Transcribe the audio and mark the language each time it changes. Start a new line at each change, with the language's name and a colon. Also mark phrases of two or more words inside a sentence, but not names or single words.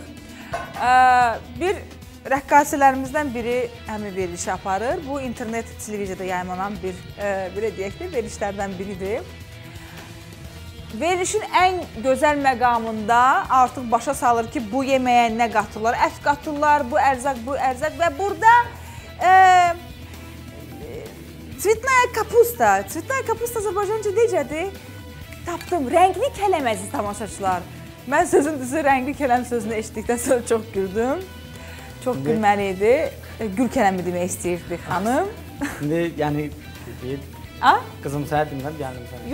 Azerbaijani: Bir rəqqasələrimizdən biri həmin verilişi aparır. Bu internet televiziyada yayınlanan bir, belə deyək ki, verilişlərdən biridir. Verilişin ən gözəl məqamında artıq başa salır ki, bu yeməyə nə qatırlar? Ət qatırlar, bu ərzaq və burada
Russian: Цветная капуста. Цветная капуста
Azerbaijani: Azərbaycanca necədir? Tapdım. Rəngli kələm əziz tamaşaçılar. Mən sözün düzü rəngli kələm sözünü eşitdikdən sonra çox güldüm. Çox gülməli idi. Gül kələmi demək istəyirdi xanım. İndi, yəni, qızım səhər dinləm, gəldim sənə.